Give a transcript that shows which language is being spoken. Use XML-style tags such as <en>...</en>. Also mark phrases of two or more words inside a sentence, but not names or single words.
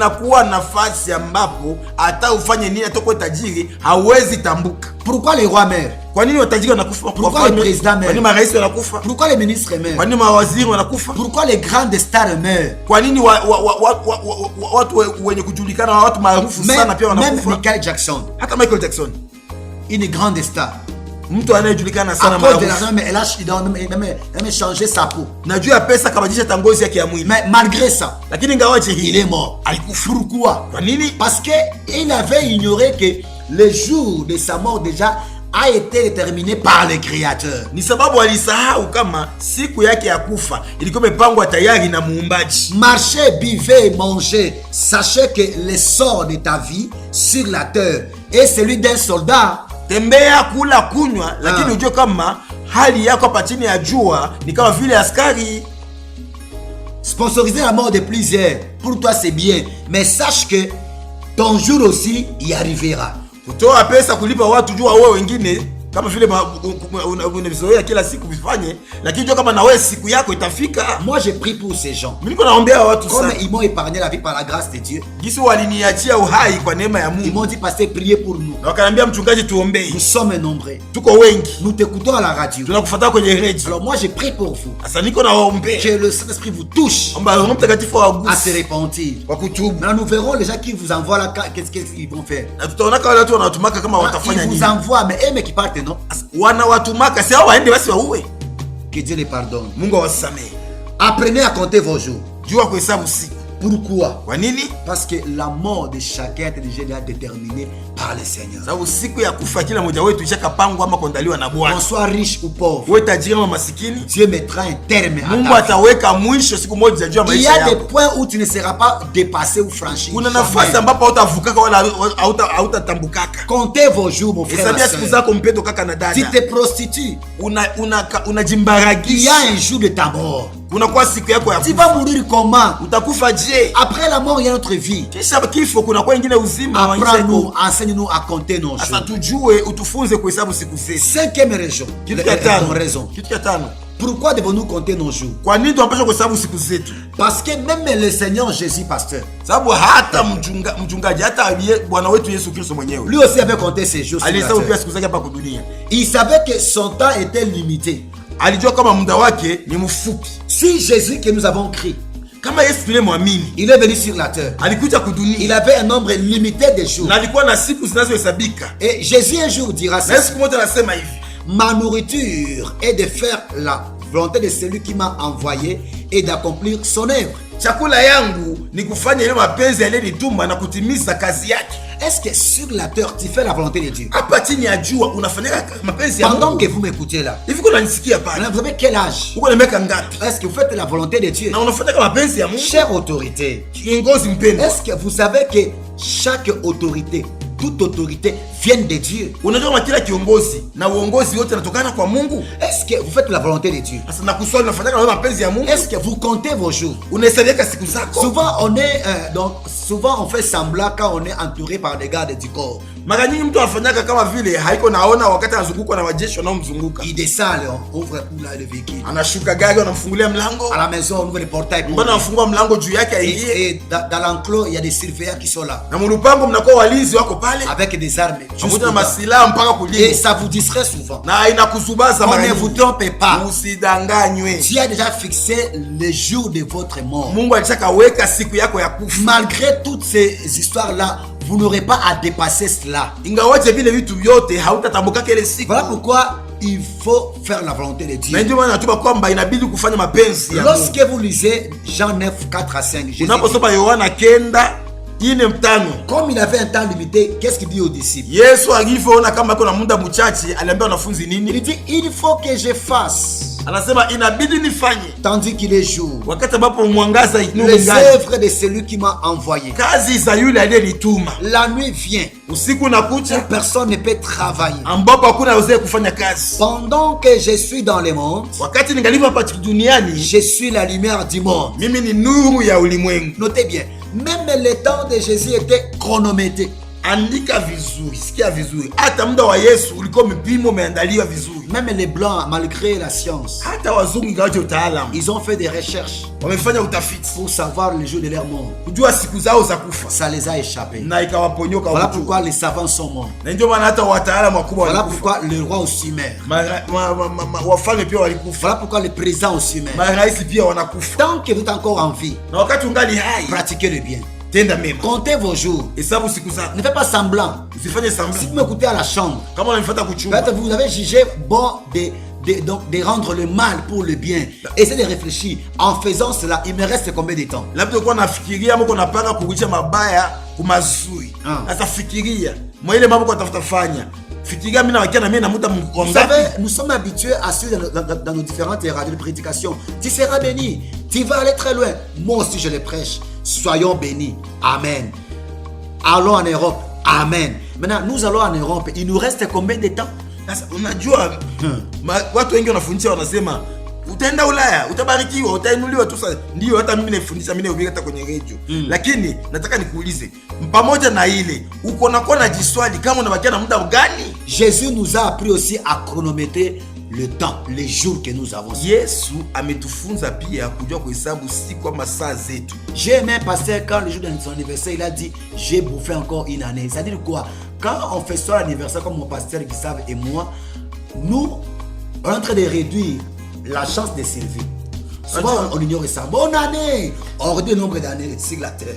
<fr>Pourquoi les rois meurent? Pourquoi les présidents meurent? Pourquoi les ministres meurent? Pourquoi les grandes stars meurent? Même Michael Jackson, une grande star,</fr> <sw>mtu anayejulikana</sw> <fr>À</fr> <sw>sana</sw> <fr>cause de</fr> <sw>maarufu.</sw> <fr>l'argent, mais il a même changé sa peau.</fr> <sw>Na juu ya pesa kabadilisha tangozi yake ya mwili.</sw> <fr>Mais malgré ça,</fr> <sw>Lakini ingawaje</sw> <fr>il</fr> <sw>hii</sw> <fr>est mort. Pourquoi?</fr> <sw>kwa nini?</sw> <fr>Parce qu'il avait ignoré que le jour de sa mort déjà a été déterminé par le Créateur.</fr> <sw>Ni sababu alisahau kama siku yake ya kufa ilikuwa imepangwa tayari na Muumbaji.</sw> <fr>Marchez, buvez, mangez. Sachez que le sort de ta vie sur la terre est celui d'un soldat.</fr> <sw>Tembea, kula, kunywa, lakini ujue kama hali yako hapa chini ya jua ni kama vile askari.</sw> <fr>Sponsoriser la mort de plusieurs, pour toi c'est bien, mais sache que ton jour aussi y arrivera.</fr> <sw>Kutoa pesa kulipa watu jua wewe wengine kama vile unavizoea kila siku vifanye, lakini jua kama na wewe siku yako itafika.</sw> <fr>Moi je prie pour ces gens.</fr> <sw>Mimi niko naombea watu</sw> <fr>Comme</fr> <sw>sana.</sw> <fr>ils m'ont épargné la vie par la grâce de Dieu.</fr> <sw>Gisi waliniachia uhai kwa neema ya</sw> <fr>Ils</fr> <sw>Mungu.</sw> <fr>m'ont dit pasteur, priez pour nous.</fr> <sw>Na wakaniambia mchungaji, tuombee.</sw> <fr>Nous sommes nombreux.</fr> <sw>Tuko wengi.</sw> <fr>Nous t'écoutons à la radio.</fr> <sw>Tunakufuata kwenye radio.</sw> <fr>Alors moi je prie pour vous.</fr> <sw>Sasa niko nawaombea.</sw> <fr>Que le Saint-Esprit vous touche</fr> <sw>Omba Roho Mtakatifu</sw> <fr>à</fr> <sw>awaguse</sw> <fr>se repentir.</fr> <sw>kwa kutubu.</sw> <fr>Maintenant nous verrons les gens qui vous envoient là, qu'est-ce qu'ils vont faire.</fr> <sw>Na tutaona kama watu wanatumaka kama watafanya</sw> <fr>Ils</fr> <sw>nini.</sw> <fr>vous envoient, mais eux mais qui partent, non?</fr> <sw>Wanawatumaka si hao waende basi wauwe.</sw> <fr>Que Dieu les pardonne.</fr> <sw>Mungu awasamehe.</sw> <fr>Apprenez à compter vos jours.</fr> <sw>Jua kuhesabu siku.</sw> <fr>Pourquoi?</fr> <sw>Kwa nini?</sw> <fr>Parce que la mort de chacun est déjà déterminée par le Seigneur.</fr> <sw>Sababu siku ya kufa kila mmoja wetu ishakapangwa ama kuandaliwa na</sw> <fr>Qu'on</fr> <sw>Bwana.</sw> <fr>soit riche ou pauvre,</fr> <sw>Wewe tajiri ama masikini,</sw> <fr>Dieu mettra un terme à</fr> <sw>Mungu</sw> <fr>ta vie.</fr> <sw>ataweka mwisho siku moja juu ya</sw> <fr>Il y</fr> <sw>maisha</sw> <fr>a des</fr> <sw>yako.</sw> <fr>points où tu ne seras pas dépassé ou franchi.</fr> <sw>Kuna</sw> <fr>Jamais.</fr> <sw>nafasi ambapo hautavukaka wala hautatambukaka.</sw> <fr>Comptez vos jours, mon frère.</fr> <sw>Hesabia</sw> <fr>ma</fr> <sw>siku</sw> <fr>sœur.</fr> <sw>zako mpendo kaka na</sw> <fr>Tu</fr> <sw>dada.</sw> <fr>te prostitues. Il y</fr> <sw>Unajimbaragisha.</sw> <fr>a un jour de ta mort.</fr> <sw>Kunakuwa siku yako ya</sw> <fr>Tu</fr> <sw>kufa.</sw> <fr>vas mourir comment?</fr> <sw>Utakufa je?</sw> <fr>Après la mort, il y a notre vie.</fr> <sw>Kisha kifo kunakuwa ingine uzima wa maisha</sw> <fr>Apprends-nous,</fr> <sw>yako.</sw> <fr>enseigne-nous à compter nos</fr> <sw>Sasa</sw> <fr>jours.</fr> <sw>tujue, utufunze kuhesabu siku zetu.</sw> <fr>Cinquième raison.</fr> <sw>Kitu cha tano.</sw> <fr>Raison.</fr> <sw>Kitu cha tano.</sw> <fr>Pourquoi devons-nous compter nos jours?</fr> <sw>Kwa nini tunapaswa kuhesabu siku zetu?</sw> <fr>Parce que même le Seigneur Jésus, pasteur,</fr> <sw>Sababu hata mchungaji hata Bwana wetu Yesu Kristo mwenyewe</sw> <fr>lui aussi avait compté ses jours sur la</fr> <sw>alihesabu pia</sw> <fr>terre.</fr> <sw>siku zake hapa kudunia.</sw> <fr>Il savait que son temps était limité.</fr> <sw>Alijua kama muda wake ni mfupi.</sw> <fr>Si Jésus que nous avons cru,</fr> <sw>Kama Yesu tunayemwamini</sw> <fr>il est venu sur la terre,</fr> <sw>alikuja kudunia</sw> <fr>il avait un nombre limité de jours.</fr> <sw>na alikuwa na siku zinazohesabika.</sw> <fr>Et Jésus un jour dira</fr> <sw>Na</sw> <fr>ça.</fr> <sw>siku moja anasema hivi,</sw> <fr>Ma nourriture est de faire la volonté de celui qui m'a envoyé et d'accomplir son œuvre.</fr> <sw>chakula yangu ni kufanya ile mapenzi yaliyonituma na kutimiza kazi yake.</sw> <fr>Est-ce que sur la terre tu fais la volonté de Dieu?</fr> <sw>Hapa chini ya jua unafanya mapenzi ya</sw> <fr>Pendant</fr> <sw>Mungu.</sw> <fr>que vous m'écoutez là,</fr> <sw>Hivi kuna nisikia pale?</sw> <fr>vous avez quel âge?</fr> <sw>Uko na miaka ngapi?</sw> <fr>Est-ce que vous faites la volonté de Dieu?</fr> <sw>Na unafanya mapenzi ya Mungu?</sw> <fr>Chère autorité,</fr> <sw>Kiongozi mpendwa.</sw> <fr>est-ce que vous savez que chaque autorité, toute autorité vient de Dieu?</fr> <sw>Unajua kama kila kiongozi na uongozi wote unatokana kwa Mungu?</sw> <fr>Est-ce que vous faites la volonté de Dieu?</fr> <sw>Sasa nakuswali unafanya mapenzi ya Mungu?</sw> <fr>Est-ce que vous comptez vos jours?</fr> <sw>Unahesabiaka siku zako?</sw> <fr>Souvent on est souvent on fait semblant quand on est entouré par des gardes du corps.</fr> <sw>Mara nyingi mtu anafanyaka kama vile haiko naona wakati anazungukwa na wajeshi wanaomzunguka.</sw> <fr>Il descend, on ouvre le véhicule.</fr> <sw>Anashuka gari, wanamfungulia mlango.</sw> <fr>À la maison, on ouvre le portail.</fr> <sw>Mbona anafungua mlango juu yake aingie?</sw> <fr>Et dans l'enclos, il y a des surveillants qui sont là.</fr> <sw>Na mlupango mnakuwa walinzi wako pale.</sw> <fr>Avec des armes.</fr> <sw>Pamoja na masilaha mpaka</sw> <fr>Et</fr> <sw>kulinda.</sw> <fr>ça vous distrait souvent.</fr> <sw>Na inakuzubaza</sw> <fr>On</fr> <sw>mara</sw> <fr>ne vous</fr> <sw>nyingi.</sw> <fr>trompez pas.</fr> <sw>Usidanganywe.</sw> <fr>Dieu a déjà fixé le jour de votre mort.</fr> <sw>Mungu alishakaweka siku yako ya kufa.</sw> <fr>Malgré toutes ces histoires-là, vous n'aurez pas à dépasser cela.</fr> <sw>Ingawaje vile vitu vyote hautatambukaka ile siku.</sw> <fr>Voilà pourquoi il faut faire la volonté de Dieu.</fr> <sw>Na ndio maana natuba kwamba inabidi kufanya mapenzi ya Mungu.</sw> <fr>Lorsque vous lisez Jean 9, 4 à 5, Jésus dit,</fr> <sw>Unaposoma Yohana 9:4,</sw> <fr>comme il avait un temps limité, qu'est-ce qu'il dit aux disciples?</fr> <sw>Yesu alivyoona kama kuna muda mchache, aliambia wanafunzi</sw> <fr>Il</fr> <sw>nini?</sw> <fr>dit, il faut que je fasse,</fr> <sw>Anasema inabidi nifanye</sw> <fr>tandis qu'il est jour,</fr> <sw>wakati ambapo mwangaza</sw> <fr>les</fr> <sw>inungani.</sw> <fr>œuvres de celui qui m'a envoyé.</fr> <sw>Kazi za yule aliyenituma.</sw> <fr>La nuit vient,</fr> <sw>Usiku unakuja</sw> <fr>personne ne peut travailler.</fr> <sw>ambapo hakuna aweze kufanya kazi.</sw> <fr>Pendant que je suis dans le monde,</fr> <sw>Wakati ningalipo hapa duniani,</sw> <fr>je suis la lumière du monde.</fr> <sw>mimi ni nuru ya ulimwengu.</sw> <fr>Notez bien, même le temps de Jésus était chronométré.</fr> <sw>Andika vizuri, sikia vizuri. Hata muda wa Yesu ulikuwa mpimo umeandaliwa vizuri.</sw> <fr>Même les blancs, malgré la science,</fr> <sw>Hata wazungu ingawaje utaalamu,</sw> <fr>ils ont fait des recherches</fr> <sw>wamefanya utafiti</sw> <fr>pour savoir le jour de leur mort.</fr> <sw>kujua siku zao za kufa</sw> <fr>Ça les a échappés.</fr> <sw>na ikawaponyoka</sw> <fr>Voilà</fr> <sw>watu.</sw> <fr>pourquoi les savants sont morts.</fr> <sw>Na ndio maana hata wataalamu wakubwa</sw> <fr>Voilà</fr> <sw>walikufa.</sw> <fr>pourquoi le roi aussi meurt.</fr> <sw>Wafalme pia walikufa.</sw> <fr>Voilà pourquoi le président aussi meurt.</fr> <sw>Marais pia wanakufa.</sw> <fr>Tant que vous êtes encore en vie,</fr> <sw>Na wakati ungali hai,</sw> <fr>pratiquez le bien.</fr> <sw>tenda mema.</sw> <fr>Comptez vos jours.</fr> <sw>Hesabu siku zako.</sw> <fr>Ne faites pas semblant.</fr> <sw>Usifanye semblant.</sw> <fr>Si vous m'écoutez à la chambre,</fr> <sw>Kama unanifuata kuchumba,</sw> <fr>peut-être vous avez jugé bon de rendre le mal pour le bien. Essayez de réfléchir. En faisant cela, il me reste combien de temps?</fr> <sw>labda uko nafikiria mko napanga kurudisha mabaya kumazuri. Sasa fikiria mwa ile mambo kwa tafuta fanya. Fikiria mimi na wakia na mimi na muda</sw> <fr>Vous savez, nous sommes habitués à suivre dans nos différentes radios de prédication. Tu seras béni. Tu vas aller très loin. Moi aussi, je les prêche. Soyons bénis. Amen. Allons en Europe. Amen. Maintenant, nous allons en Europe. Il nous reste combien de temps?</fr> <sw>Sasa unajua watu wengi wanafundisha wanasema utaenda Ulaya, utabarikiwa, utainuliwa tu. Sasa ndio hata mimi nafundisha, mimi nahubiri hata kwenye radio. Lakini nataka nikuulize, pamoja na ile uko na jiswali kama unabakia na muda gani?</sw> <fr>Jésus nous a appris aussi à chronométrer le temps, les jours que nous avons.</fr> <sw>Yesu ametufunza pia kujua kuhesabu siku ama saa zetu.</sw> <fr>J'ai aimé un pasteur quand le jour de son anniversaire, il a dit j'ai bouffé encore une année. Ça veut dire quoi? Quand on fait son anniversaire comme mon pasteur Gustave et moi, nous on est en train de réduire la chance de survie. Souvent on ignore ça. Bonne année. On réduit le nombre d'années sur la terre.</fr>